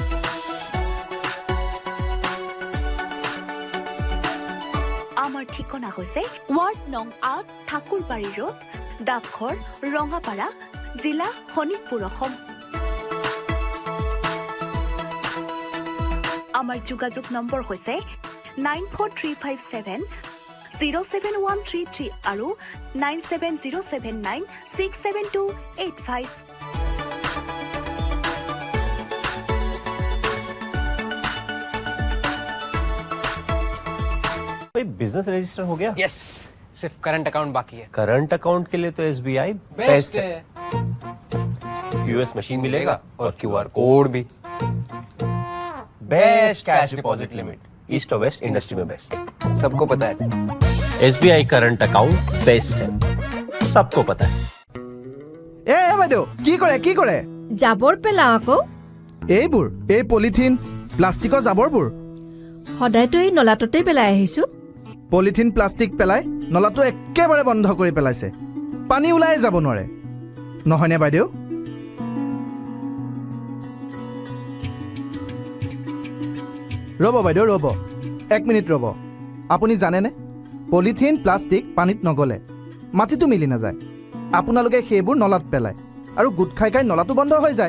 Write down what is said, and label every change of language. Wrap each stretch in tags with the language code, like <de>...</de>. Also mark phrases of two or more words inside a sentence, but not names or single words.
<as>আমাৰ ঠিকনা হৈছে ৱাৰ্ড নং ৮ ঠাকুৰবাৰী ৰোড ডাকঘৰ ৰঙাপাৰা জিলা শোণিতপুৰ অসম আমাৰ যোগাযোগ নম্বৰ হৈছে 9435707133 আৰু 9707967285</as> <en>business register</en> <hi>हो गया? यस, सिर्फ</hi> <en>current account</en> <hi>बाकी है।</hi> <en>current account</en> <hi>के लिए तो SBI बेस्ट है।</hi> <en>US machine</en> <hi>मिलेगा और</hi> <en>QR code</en> <hi>भी।</hi> <en>best cash deposit limit east और west industry में बेस्ट।</en> <hi>सबको पता है। SBI</hi> <en>current account best</en> <hi>है, सबको पता है।</hi> <as>এ বাইদেউ কি কৰে জাবৰ পেলাও আকৌ এইবোৰ এই</as> <en>polythene plasticৰ</en> <as>জাবৰবোৰ সদায়তো এই নলাটোতে পেলাই আহিছো</as> <en>polythene plastic</en> <as>পেলাই নলাটো একেবাৰে বন্ধ কৰি পেলাইছে পানী ওলাই যাব নোৱাৰে নহয়নে বাইদেউ ৰ'ব বাইদেউ ৰ'ব 1 মিনিট ৰ'ব আপুনি জানেনে</as> <en>polythene plastic</en> <as>পানীত নগলে মাটিটো মিলি নাযায় আপোনালোকে সেইবোৰ নলাত পেলায় আৰু গুট খাই নলাটো বন্ধ হৈ যায়</as>